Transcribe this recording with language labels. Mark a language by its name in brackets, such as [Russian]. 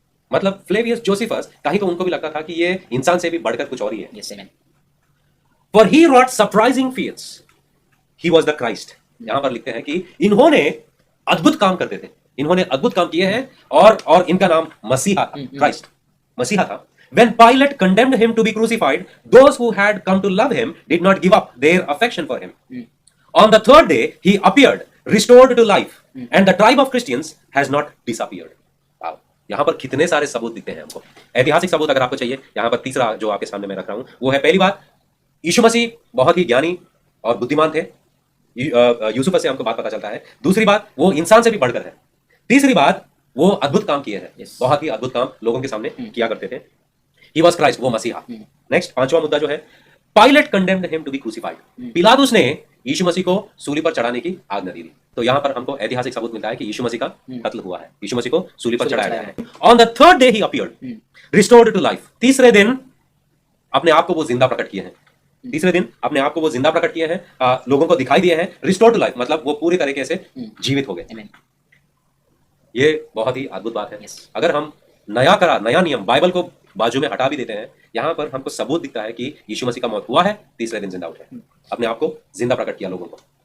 [Hindi] मतलब Flavius Josephus, कहीं तो उनको भी लगता था कि ये इंसान से भी बढ़कर कुछ और ही है। [English] For he wrought surprising feats, he was the Christ. [Hindi] यहां पर लिखते हैं कि इन्होंने अद्भुत काम करते थे, इन्होंने अद्भुत काम किए हैं, और इनका नाम मसीहा था, क्राइस्ट मसीहा था। [English] When Pilate condemned him to be crucified, those who had come to love him did not give up their affection for him. On the third day, he appeared, restored to life, and the tribe of Christians has not disappeared. Wow. [Hindi] यहां पर कितने सारे सबूत दिखते हैं हमको, ऐतिहासिक सबूत अगर आपको चाहिए। यहां पर तीसरा जो आपके सामने मैं रख रहा हूं वो है, पहली बात, यीशु मसीह बहुत ही ज्ञानी और बुद्धिमान थे। यूसुफ से हमको बात पता चलता है। दूसरी बात, वो इंसान से भी बढ़कर है। तीसरी बात, वो अद्भुत काम किए हैं, बहुत ही अद्भुत काम लोगों के सामने किया करते थे। [English] He was Christ, [Hindi] वो मसीहा। नेक्स्ट, पांचवा मुद्दा जो है, [English] Pilate condemned him to be crucified. [Hindi] पिलातुस ने यीशु मसीह को सूली पर चढ़ाने की आज्ञा दी थी। तो यहां पर हमको ऐतिहासिक सबूत मिलता है कि यीशु मसीह का कत्ल हुआ है, यीशु मसीह को सूली पर चढ़ाया गया है। [English] On the third day he appeared, restored to life. [Hindi] तीसरे दिन अपने आप को वो जिंदा प्रकट किए हैं, तीसरे दिन अपने आप को वो जिंदा प्रकट किए हैं, लोगों को दिखाई दिए हैं। रिस्टोर टू लाइफ मतलब वो पूरी तरीके से जीवित हो गए। ये बहुत ही अद्भुत बात है। अगर हम नया नियम बाइबल को बाजू में हटा भी देते हैं, यहां पर हमको सबूत दिखता है कि यीशु मसीह का मौत हुआ है, तीसरे दिन जिंदा उठे, अपने आप को जिंदा प्रकट किया लोगों को।